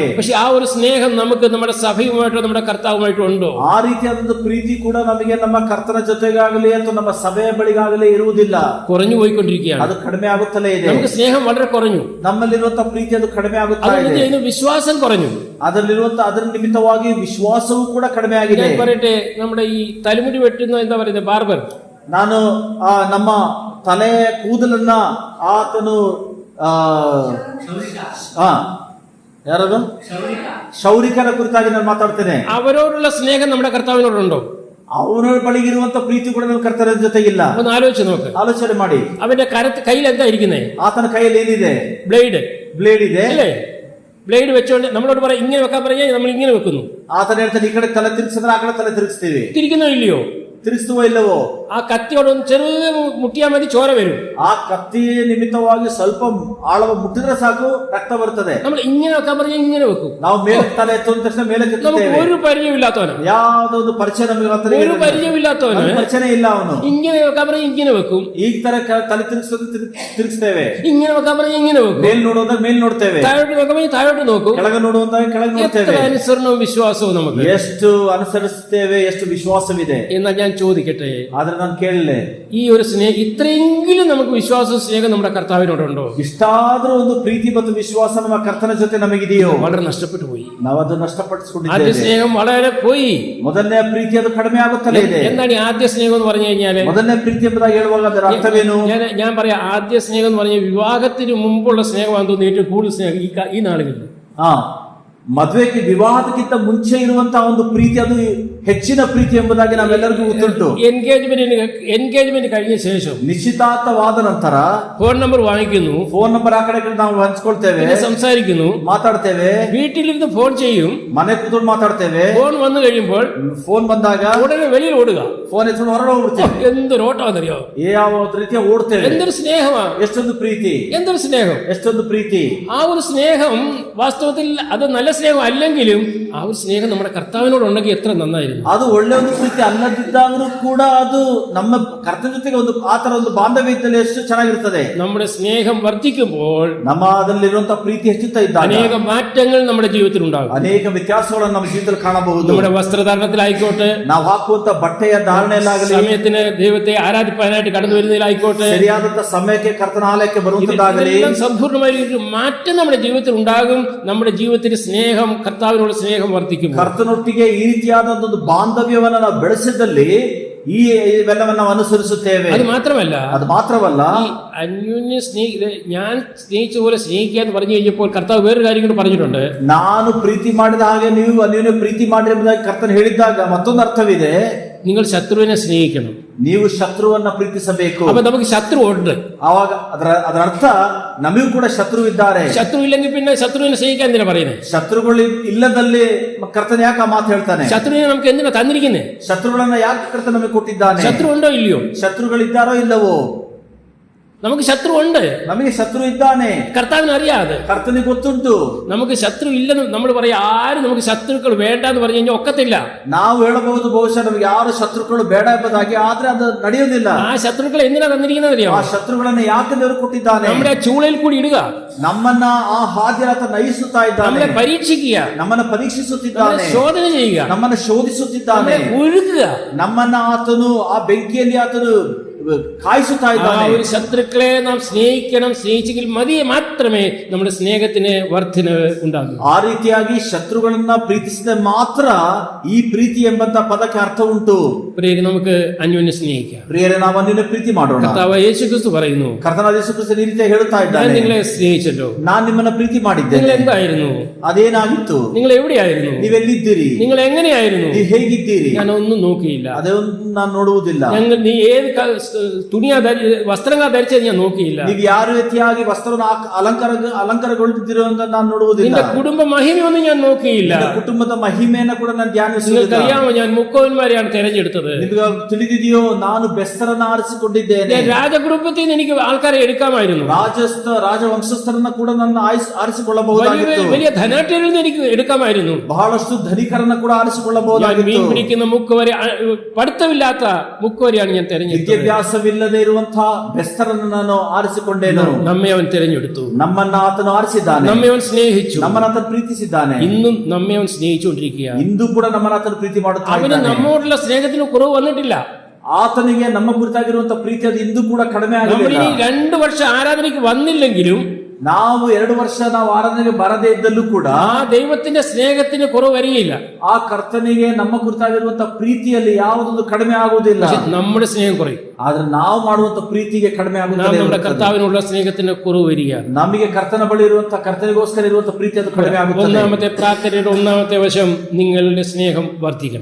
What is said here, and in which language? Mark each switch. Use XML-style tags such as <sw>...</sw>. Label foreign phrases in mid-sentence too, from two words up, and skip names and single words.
<ml>പക്ഷെ ആ ഒരു സ്നേഹം നമുക്ക് നമ്മുടെ സഭയുമായിട്ടോ നമ്മുടെ കർത്താവുമായിട്ടോ ഉണ്ടോ?</ml> <kn>ಆ ರೀತಿಯಾದ ಪ್ರೀತಿ ಕೂಡ ನಮಗೆ ನಮ್ಮ ಕರ್ತನ ಜೊತೆಗಾಗಲಿ ಅಥವಾ ನಮ್ಮ ಸಭೆಯ ಬಳಿಗಾಗಲಿ ಇರುವುದಿಲ್ಲ.</kn> <ml>കുറഞ്ഞു പോയിക്കൊണ്ടിരിക്കുകയാണ്.</ml> <kn>ಅದು ಕಡಿಮೆ ಆಗುತ್ತಲೇ ಇದೆ.</kn> <ml>നമുക്ക് സ്നേഹം വളരെ കുറഞ്ഞു.</ml> <kn>ನಮ್ಮಲ್ಲಿರುವಂತಹ ಪ್ರೀತಿ ಅದು ಕಡಿಮೆ ಆಗುತ್ತಾ ಇದೆ.</kn> <ml>അതിന് വിശ്വാസം കുറഞ്ഞു.</ml> <kn>ಅದರ ನಿಮಿತ್ತವಾಗಿ ವಿಶ್ವಾಸವೂ ಕೂಡ ಕಡಿಮೆ ಆಗಿದೆ.</kn> <ml>ഞാൻ പറയട്ടെ, നമ്മുടെ ಈ തലമുടി വെട്ടുന്ന എന്താ പറയുന്നത്, ബാർബർ,</ml> <kn>ನಾನು ನಮ್ಮ ತಲೆ ಕೂದಲನ್ನ ಆತನು ಯಾರದು ಶೌರಿಕನ ಕುರಿತಾಗಿ ನಾನು ಮಾತಾಡ್ತೇನೆ.</kn> <ml>അവരോടുള്ള സ്നേഹം നമ്മുടെ കർത്താവിനോടുണ്ടോ?</ml> <kn>ಅವರ ಬಳಿಗಿರುವಂತ ಪ್ರೀತಿ ಕೂಡ ನಮ್ಮ ಕರ್ತನ ಜೊತೆಗಿಲ್ಲ.</kn> <ml>ഒന്ന് ആലോചിച്ച് നോക്ക്.</ml> <kn>ಆಲೋಚನೆ ಮಾಡಿ.</kn> <ml>അവന്റെ കയ്യിൽ എന്താ ഇരിക്കുന്നേ?</ml> <kn>ಆತನ ಕೈಯಲ್ಲಿ ಏನಿದೆ? ಬ್ಲೇಡ್ ಇದೆ</kn> <ml>അല്ലേ? ബ്ലേഡ് വെച്ചോണ്ട് നമ്മളോട് പറയാം ഇങ്ങനെ വെക്കാൻ പറഞ്ഞാൽ നമ്മൾ ഇങ്ങനെ വെക്കുന്നു.</ml> <kn>ಆತನ ಹೇಳ್ತಾನೆ, ಈ ಕಡೆ ತಲೆ ತಿರುಗಿಸಿದ್ರೆ ಆ ಕಡೆ ತಲೆ ತಿರುಗಿಸ್ತೀವಿ.</kn> <ml>തിരിക്കുന്നോ ഇല്ലയോ?</ml> <kn>ತಿರುಗಿಸುವ ಇಲ್ಲವೋ?</kn> <ml>ആ കത്തിയോടൊന്ന് ചെറുത് മുട്ടിയാൽ മതി, ചോര വരും.</ml> <kn>ಆ ಕತ್ತಿಯ ನಿಮಿತ್ತವಾಗಿ ಸ್ವಲ್ಪ ಆಳವ ಮುಟ್ಟಿದ್ರೆ ಸಾಕು, ರಕ್ತ ಬರ್ತದೆ.</kn> <ml>നമ്മൾ ഇങ്ങനെ വെക്കാൻ പറഞ്ഞാൽ ഇങ്ങനെ വെക്കും.</ml> <kn>ನಾವು ಮೇಲೆ ತಲೆ ಎತ್ತುವಂತ ತಕ್ಷಣ ಮೇಲೆ</kn> <ml>നമുക്ക് ഒരു പരിചയമില്ലാത്തവന്,</ml> <kn>ಯಾವ್ದೋ ಒಂದು ಪರಿಚಯ ನಮಗೆ</kn> <ml>ഒരു പരിചയമില്ലാത്തവന്</ml> <kn>ಪರಿಚಯ ಇಲ್ಲ. ಅವನು</kn> <ml>ഇങ്ങനെ വെക്കാൻ പറഞ്ഞാൽ ഇങ്ങനെ വെക്കും.</ml> <kn>ಈ ತರ ತಲೆ ತಿರುಗಿಸ್ತೇವೆ.</kn> <ml>ഇങ്ങനെ വെക്കാൻ പറഞ്ഞാൽ ഇങ്ങനെ വെക്കും.</ml> <kn>ಮೇಲ್ ನೋಡುವಂದಾಗ ಮೇಲ್ ನೋಡ್ತೇವೆ,</kn> <ml>താഴോട്ട് നോക്കാൻ പറഞ്ഞാൽ താഴോട്ട് നോക്കും.</ml> <kn>ಕೆಳಗೆ ನೋಡುವಂದಾಗ ಕೆಳಗೆ ನೋಡ್ತೇವೆ.</kn> <ml>അനുസരണവും വിശ്വാസവും നമുക്ക്.</ml> <kn>ಎಷ್ಟು ಅನುಸರಿಸ್ತೇವೆ, ಎಷ್ಟು ವಿಶ್ವಾಸವಿದೆ.</kn> <ml>എന്നാൽ ഞാൻ ഞാൻ ചോദിക്കട്ടെ,</ml> <kn>ಆದ್ರೆ ನಾನು ಕೇಳಲೆ,</kn> <ml>ഈ ഒരു ഇത്രയെങ്കിലും നമുക്ക് വിശ്വാസവും സ്നേഹം നമ്മുടെ കർത്താവിനോടുണ്ടോ?</ml> <kn>ಇಷ್ಟಾದ್ರೂ ಒಂದು ಪ್ರೀತಿ ಮತ್ತು ವಿಶ್ವಾಸ ನಮ್ಮ ಕರ್ತನ ಜೊತೆ ನಮಗಿದೆಯೋ?</kn> <ml>വളരെ നഷ്ടപ്പെട്ടു പോയി.</ml> <kn>ನಾವು ಅದನ್ನು</kn> <ml>ആദ്യ</ml> <kn>ನಷ್ಟಪಡಿಸಿಕೊಂಡಿದ್ದೇವೆ.</kn> <ml>സ്നേഹം വളരെ പോയി.</ml> <kn>ಮೊದಲನೇ ಪ್ರೀತಿ ಅದು ಕಡಿಮೆ ಆಗುತ್ತಲೇ ಇದೆ.</kn> <ml>എന്താണ് ഈ ആദ്യ സ്നേഹം എന്ന് പറഞ്ഞു കഴിഞ്ഞാല്?</ml> <kn>ಮೊದಲನೇ ಪ್ರೀತಿ ಎಂಬುದಾಗಿ ಹೇಳುವಾಗ ಅದರ ಅರ್ಥವೇನು?</kn> <ml>ഞാൻ പറയാം, ആദ്യ സ്നേഹം എന്ന് പറഞ്ഞാൽ വിവാഹത്തിന് മുമ്പുള്ള സ്നേഹമാണെന്ന് തോന്നുന്നു ഏറ്റവും കൂടുതൽ സ്നേഹം ഈ നാളുകളിൽ.</ml> <kn>ಮದುವೆಗೆ ವಿವಾಹಕ್ಕಿಂತ ಮುಂಚೆ ಇರುವಂತಹ ಒಂದು ಪ್ರೀತಿ ಅದು ಹೆಚ್ಚಿನ ಪ್ರೀತಿ ಎಂಬುದಾಗಿ ನಾವೆಲ್ಲರಿಗೂ ಗೊತ್ತುಂಟು.</kn> <ml>എൻഗേജ്മെന്റ് കഴിഞ്ഞ ശേഷം</ml> <kn>ನಿಶ್ಚಿತಾರ್ಥವಾದ ನಂತರ</kn> <ml>ഫോൺ നമ്പർ വാങ്ങിക്കുന്നു,</ml> <kn>ಫೋನ್ ನಂಬರ್ ಆ ಕಡೆ ನಾವು ಹಂಚ್ಕೊಳ್ತೇವೆ,</kn> <ml>സംസാരിക്കുന്നു,</ml> <kn>ಮಾತಾಡ್ತೇವೆ,</kn> <ml>വീട്ടിലിരുന്ന് ഫോൺ ചെയ്യും,</ml> <kn>ಮನೆ ಕೂತ್ಕೊಂಡು ಮಾತಾಡ್ತೇವೆ.</kn> <ml>ഫോൺ വന്നു കഴിയുമ്പോൾ</ml> <kn>ಫೋನ್ ಬಂದಾಗ</kn> <ml>ഉടനെ വെളിയിൽ ഓടുക,</ml> <kn>ಫೋನ್ ಎತ್ಕೊಂಡು ಹೊರಗೆ ಹೋಗ್ಬಿಡ್ತೇವೆ.</kn> <ml>എന്തൊരു ഓട്ടമാണെന്നറിയോ?</ml> <kn>ಯಾವ ರೀತಿಯ ಓಡ್ತೇವೆ.</kn> <ml>എന്തൊരു സ്നേഹമാണ്,</ml> <kn>ಎಷ್ಟೊಂದು ಪ್ರೀತಿ,</kn> <ml>എന്തൊരു സ്നേഹം,</ml> <kn>ಎಷ್ಟೊಂದು ಪ್ರೀತಿ.</kn> <ml>ആ ഒരു സ്നേഹം വാസ്തവത്തിൽ അത് നല്ല സ്നേഹം അല്ലെങ്കിലും ആ ഒരു സ്നേഹം നമ്മുടെ കർത്താവിനോട് ഉണ്ടെങ്കിൽ എത്ര നന്നായിരുന്നു.</ml> <kn>ಅದು ಒಳ್ಳೆ ಒಂದು ಪ್ರೀತಿ ಅಲ್ಲದಿದ್ದಾಗಲೂ ಕೂಡ ಅದು ನಮ್ಮ ಕರ್ತನ ಜೊತೆಗೆ ಒಂದು ಆತರ ಒಂದು ಬಾಂಧವ್ಯ ಇದ್ದಲ್ಲಿ ಎಷ್ಟು ಚೆನ್ನಾಗಿರ್ತದೆ.</kn> <ml>നമ്മുടെ സ്നേഹം വർദ്ധിക്കുമ്പോൾ</ml> <kn>ನಮ್ಮ ಅದರಲ್ಲಿರುವಂತಹ ಪ್ರೀತಿ ಹೆಚ್ಚುತ್ತಾ ಇದ್ದಾಗ</kn> <ml>അനേക മാറ്റങ്ങൾ നമ്മുടെ ജീവിതത്തിൽ ഉണ്ടാകും.</ml> <kn>ಅನೇಕ ವ್ಯತ್ಯಾಸಗಳನ್ನು ನಮ್ಮ ಜೀವಿತದಲ್ಲಿ ಕಾಣಬಹುದು.</kn> <ml>നമ്മുടെ വസ്ത്രധാരണത്തിലായിക്കോട്ടെ,</ml> <kn>ನಾವು ಹಾಕುವಂತ ಬಟ್ಟೆಯ ಧಾರಣೆಯಲ್ಲಾಗಲಿ,</kn> <ml>സമയത്തിന് ദൈവത്തെ ആരാധിപ്പാനായിട്ട് കടന്നു വരുന്നതിലായിക്കോട്ടെ,</ml> <kn>ಸರಿಯಾದಂತ ಸಮಯಕ್ಕೆ ಕರ್ತನ ಆಲಯಕ್ಕೆ ಬರುವಂತದ್ದಾಗಲಿ,</kn> <ml>സമ്പൂർണ്ണമായ ഒരു മാറ്റം നമ്മുടെ ജീവിതത്തിൽ ഉണ്ടാകും. നമ്മുടെ ജീവിതത്തിൽ സ്നേഹം, കർത്താവിനോട് സ്നേഹം വർദ്ധിക്കും.</ml> <kn>ಕರ್ತನೊಟ್ಟಿಗೆ ಈ ರೀತಿಯಾದ ಒಂದು ಬಾಂಧವ್ಯವನ್ನ ನಾವು ಬೆಳೆಸಿದಲ್ಲಿ ಈ ಇವೆಲ್ಲವನ್ನ ನಾವು ಅನುಸರಿಸುತ್ತೇವೆ.</kn> <ml>അത് മാത്രമല്ല</ml> <kn>ಅನ್ಯೋನ್ಯ</kn> <ml>ഞാൻ സ്നേഹിച്ച പോലെ സ്നേഹിക്കുക എന്ന് പറഞ്ഞു കഴിഞ്ഞപ്പോൾ കർത്താവ് വേറൊരു കാര്യം കൂടി പറഞ്ഞിട്ടുണ്ട്.</ml> <kn>ನಾನು ಪ್ರೀತಿ ಮಾಡಿದ ಹಾಗೆ ನೀವು ಅನ್ಯೋನ್ಯ ಪ್ರೀತಿ ಮಾಡಿರಿ ಎಂಬುದಾಗಿ ಕರ್ತನ ಹೇಳಿದಾಗ ಮತ್ತೊಂದು ಅರ್ಥವಿದೆ.</kn> <ml>നിങ്ങൾ ശത്രുവിനെ സ്നേഹിക്കണം,</ml> <kn>ನೀವು ಶತ್ರುವನ್ನ ಪ್ರೀತಿಸಬೇಕು.</kn> <ml>അപ്പൊ നമുക്ക് ശത്രു ഉണ്ട്.</ml> <kn>ಆವಾಗ ಅದರ ಅರ್ಥ ನಮಗೂ ಕೂಡ ಶತ್ರು ಇದ್ದಾರೆ.</kn> <ml>ശത്രു ഇല്ലെങ്കിൽ പിന്നെ ശത്രുവിനെ സ്നേഹിക്കാൻ എന്തിനാ പറയുന്നത്?</ml> <kn>ಶತ್ರುಗಳು ಇಲ್ಲದಲ್ಲಿ ಕರ್ತನ ಯಾಕೆ ಆ ಮಾತು ಹೇಳ್ತಾನೆ?</kn> <ml>ശത്രുവിനെ നമുക്ക് എന്തിനാ തന്നിരിക്കുന്നത്?</ml> <kn>ಶತ್ರುಗಳನ್ನ ಯಾಕೆ ಕರ್ತನ ನಮಗೆ ಕೊಟ್ಟಿದ್ದಾನೆ?</kn> <ml>ശത്രു ഉണ്ടോ ഇല്ലയോ?</ml> <kn>ಶತ್ರುಗಳಿದ್ದಾರೋ ಇಲ್ಲವೋ?</kn> <ml>നമുക്ക് ശത്രു ഉണ്ട്,</ml> <kn>ನಮಗೆ ಶತ್ರು ಇದ್ದಾನೆ.</kn> <ml>കർത്താവിന് അറിയാതെ,</ml> <kn>ಕರ್ತನಿಗೆ ಗೊತ್ತುಂಟು.</kn> <ml>നമുക്ക് ശത്രു ഇല്ലെന്ന് നമ്മൾ പറയാം. ആരും നമുക്ക് ശത്രുക്കൾ വേണ്ട എന്ന് പറഞ്ഞു കഴിഞ്ഞാൽ ഒക്കത്തില്ല.</ml> <kn>ನಾವು ಹೇಳಬಹುದು ಬಹುಶಃ ನಮಗೆ ಯಾರು ಶತ್ರುಗಳು ಬೇಡ ಎಂಬುದಾಗಿ, ಆದ್ರೆ ಅದು ನಡೆಯುವುದಿಲ್ಲ.</kn> <ml>ആ ശത്രുക്കളെ എന്തിനാ തന്നിരിക്കുന്നത് അറിയാം?</ml> <kn>ಆ ಶತ್ರುಗಳನ್ನ ಯಾಕೆ ದೇವರು ಕೊಟ್ಟಿದ್ದಾನೆ?</kn> <ml>നമ്മുടെ ചൂളയിൽ കൂടി ഇടുക,</ml> <kn>ನಮ್ಮನ್ನ ಆ ಹಾದಿಯಾತ ನಯಿಸುತ್ತಾ ಇದ್ದಾನೆ,</kn> <ml>നമ്മളെ പരീക്ഷിക്കുക,</ml> <kn>ನಮ್ಮನ್ನ ಪರೀಕ್ಷಿಸುತ್ತಿದ್ದಾನೆ,</kn> <ml>ശോധന ചെയ്യുക,</ml> <kn>ನಮ್ಮನ್ನ ಶೋಧಿಸುತ್ತಿದ್ದಾನೆ,</kn> <ml>ഒഴുകുക,</ml> <kn>ನಮ್ಮನ್ನ ಆತನು ಆ ಬೆಂಕಿಯಲ್ಲಿ ಆತನು കായ്സുത്താ ഇದ್ದಾನೆ.</kn> <ml>ഒരു ശത്രുക്കളെ നാം സ്നേഹിക്കണം. സ്നേഹിച്ചെങ്കിൽ മാത്രമേ നമ്മുടെ സ്നേഹത്തിന് വർധനവ് ഉണ്ടാകൂ.</ml> <kn>ಆ ರೀತಿಯಾಗಿ ಶತ್ರುಗಳನ್ನ ಪ್ರೀತಿಸಿದ ಮಾತ್ರ ಈ ಪ್ರೀತಿ ಎಂಬಂತ ಪದಕ್ಕೆ ಅರ್ಥ ಉಂಟು.</kn> <ml>പ്രിയരെ, നമുക്ക് അന്യോന്യം സ്നേഹിക്കാം.</ml> <kn>ಪ್ರಿಯರೇ, ನಾವು ಅನ್ಯೋನ್ಯ ಪ್ರೀತಿ ಮಾಡೋಣ.</kn> <ml>കർത്താവ് യേശുക്രിസ്തു പറയുന്നു,</ml> <kn>ಕರ್ತನಾದ ಯೇಸು ಕ್ರಿಸ್ತನು ಈ ರೀತಿ ಹೇಳುತ್ತಾ ಇದ್ದಾನೆ,</kn> <ml>ഞാൻ നിങ്ങളെ സ്നേഹിച്ചല്ലോ.</ml> <kn>ನಾನು ನಿಮ್ಮನ್ನ ಪ್ರೀತಿ ಮಾಡಿದ್ದೇನೆ.</kn> <ml>നിങ്ങൾ എന്തായിരുന്നു?</ml> <kn>ಅದೇನಾಗಿತ್ತು?</kn> <ml>നിങ്ങൾ എവിടെയായിരുന്നു?</ml> <kn>ನೀವೆಲ್ಲಿದ್ದೀರಿ?</kn> <ml>നിങ്ങൾ എങ്ങനെയായിരുന്നു?</ml> <kn>ನೀವು ಹೇಗಿದ್ದೀರಿ?</kn> <ml>ഞാൻ ഒന്നും നോക്കിയില്ല.</ml> <kn>ಅದನ್ನು ನಾನು ನೋಡುವುದಿಲ್ಲ.</kn> <ml>നീ ഏത് വസ്ത്രങ്ങൾ ധരിച്ചത് ഞാൻ നോക്കിയില്ല.</ml> <kn>ನೀವು ಯಾವ ರೀತಿಯಾಗಿ ವಸ್ತ್ರವನ್ನು ಅಲಂಕಾರಗೊಳ್ಳುತ್ತಿರೋ ಅಂತ ನಾನು ನೋಡುವುದಿಲ್ಲ.</kn> <ml>നിന്റെ കുടുംബ മഹിമയൊന്നും ഞാൻ നോക്കിയില്ല.</ml> <kn>ಕುಟುಂಬದ ಮಹಿಮೆಯನ್ನು ಕೂಡ ನಾನು ಧ್ಯಾನಿಸುವುದಿಲ್ಲ.</kn> <ml>നിങ്ങൾക്കറിയാമോ, ഞാൻ മുക്കോന്മാരെയാണ് തെരഞ്ഞെടുത്തത്.</ml> <kn>ನಿಮಗೆ ತಿಳಿದಿದೆಯೋ, ನಾನು ಬೆಸ್ತರನ್ನ ಆರಿಸಿಕೊಂಡಿದ್ದೇನೆ.</kn> <ml>രാജകുടുംബത്തിൽ നിന്ന് എനിക്ക് ആൾക്കാരെ എടുക്കാമായിരുന്നു.</ml> <kn>ರಾಜವಂಶಸ್ಥರನ್ನ ಕೂಡ ನನ್ನ ಆರಿಸಿಕೊಳ್ಳಬಹುದಾಗಿತ್ತು.</kn> <ml>വലിയ ധനാഢ്യരിൽ നിന്ന് എനിക്ക് എടുക്കാമായിരുന്നു.</ml> <kn>ಬಹಳಷ್ಟು ಧನಿಕರನ್ನ ಕೂಡ ಆರಿಸಿಕೊಳ್ಳಬಹುದಾಗಿತ್ತು.</kn> <ml>മീൻ പിടിക്കുന്ന മുക്കുവരെ, പഠിത്തമില്ലാത്ത മുക്കുവരെയാണ് ഞാൻ തെരഞ്ഞെടുത്തത്.</ml> <kn>ವಿದ್ಯಾಭ್ಯಾಸವಿಲ್ಲದೆ ಇರುವಂತಹ ಬೆಸ್ತರನ್ನು ನಾನು ಆರಿಸಿಕೊಂಡೇನು.</kn> <ml>നമ്മെ അവൻ തെരഞ്ഞെടുത്തു.</ml> <kn>ನಮ್ಮನ್ನ ಆತನು ಆರಿಸಿದ್ದಾನೆ.</kn> <ml>നമ്മെ അവൻ ಸ್ನೇഹിച്ചു.</ml> <kn>ನಮ್ಮನ್ನ ಆತನು ಪ್ರೀತಿಸಿದ್ದಾನೆ.</kn> <ml>ഇന്നും നമ്മെ അവൻ സ്നേഹിച്ചുകൊണ്ടിരിക്കുകയാണ്.</ml> <kn>ಇಂದು ಕೂಡ ನಮ್ಮನ್ನ ಆತನು ಪ್ರೀತಿ ಮಾಡುತ್ತಾ</kn> <ml>അവന്</ml> <kn>ಇದ್ದಾನೆ.</kn> <ml>നമ്മോടുള്ള സ്നേഹത്തിന് കുറവ് വന്നിട്ടില്ല.</ml> <kn>ಆತನಿಗೆ ನಮ್ಮ ಕುರಿತಾಗಿರುವಂತಹ ಪ್ರೀತಿ ಅದು ಇಂದು ಕೂಡ ಕಡಿಮೆ</kn> <ml>നമ്മൾ</ml> <kn>ಆಗಿಲ್ಲ. 2 ವರ್ಷ ಆರಾಧನೆಗೆ വന്നില്ലെങ്കിലും, ನಾವು 2 ವರ್ಷ ನಾವು ಆರಾಧನೆಗೆ ಬರದೇ ಇದ್ದಲ್ಲೂ ಕೂಡ</kn> <ml>ആ ദൈവത്തിന്റെ സ്നേഹത്തിന് കുറവ് വരികയില്ല.</ml> <kn>ಆ ಕರ್ತನಿಗೆ ನಮ್ಮ ಕುರಿತಾಗಿರುವಂತಹ ಪ್ರೀತಿಯಲ್ಲಿ ಯಾವುದೊಂದು ಕಡಿಮೆ ಆಗುವುದಿಲ್ಲ.</kn> <ml>നമ്മുടെ സ്നേഹം കുറയും.</ml> <kn>ಆದ್ರೆ ನಾವು ಮಾಡುವಂತ ಪ್ರೀತಿಗೆ ಕಡಿಮೆ ಆಗುತ್ತದೆ.</kn> <ml>നമ്മുടെ കർത്താവിനുള്ള സ്നേഹത്തിന് കുറവ് വരികയാണ്.</ml> <kn>ನಮಗೆ ಕರ್ತನ ಬಳಿ ಇರುವಂತಹ ಕರ್ತನಿಗೋಸ್ಕರ ಇರುವಂತಹ ಪ್ರೀತಿ ಅದು ಕಡಿಮೆ ಆಗುತ್ತದೆ.</kn> <ml>ഒന്നാമത്തെ പ്രാർത്ഥനയുടെ ഒന്നാമത്തെ വശം, നിങ്ങളുടെ സ്നേഹം വർദ്ധിക്കണം.</ml>